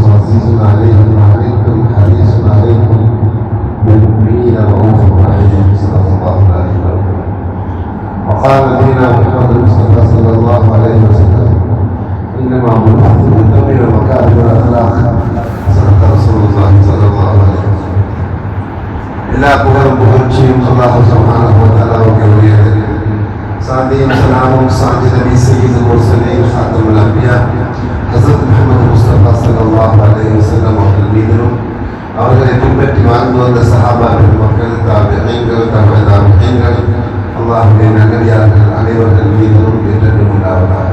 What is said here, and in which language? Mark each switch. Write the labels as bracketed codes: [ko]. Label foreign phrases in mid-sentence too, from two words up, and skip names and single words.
[ar] عزيز عليه ما عنتم حريص عليكم بالمؤمنين رؤوف رحيم صدق الله العلي العظيم وقال نبينا محمد المصطفى صلى الله عليه وسلم انما بعثت لاتمم مكارم الاخلاق صدق رسول الله صلى الله عليه وسلم [ta] எல்லா புகழும் புகழ்ச்சியும் அல்லாஹ் சுப்ஹானஹு வ தஆலாவுக்கு உரியது. சாந்தியும் சலாமும் சாந்தி நபி [ar] سيد المرسلين خاتم الأنبياء [ta] ஹஸரத் முஹம்மது முஸ்தபா [ar] صلى الله عليه وسلم [ta] அவர்கள் மீதிலும் அவர்களை பின்பற்றி வாழ்ந்து வந்த சஹாபா பெருமக்கள் தாபிஈன்கள் தபஅ அல்லாஹ்வுடைய நல்லடியார்கள் அனைவர்கள் மீதிலும் என்றென்றும் உண்டாவதாக.